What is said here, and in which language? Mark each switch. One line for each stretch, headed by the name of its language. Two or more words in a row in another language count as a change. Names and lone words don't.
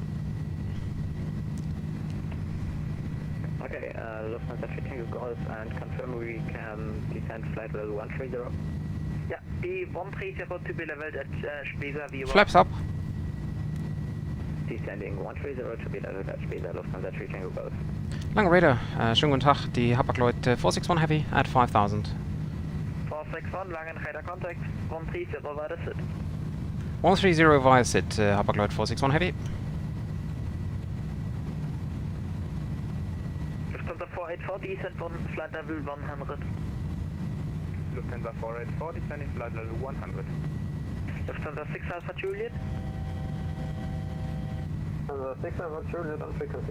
English: Okay, Lufthansa 3 Tango Golf, and confirm we can descend flight level 130. Yeah, B130 to be leveled at Spiza V1. Flaps up. Descending 130 to be leveled at Spiza, Lufthansa 3 Tango Golf.
German: Lange Radar, schönen guten Tag, die Hapag 461 Heavy at 5000.
English: 461, Langen radar contact, 130 via SID. 130 via SID, Hapag 461 Heavy. Lufthansa 484, descent on flight level 100. Lufthansa 484, descending flight level 100. Lufthansa 6 Alpha Juliet. Lufthansa 6 Alpha Juliet on frequency.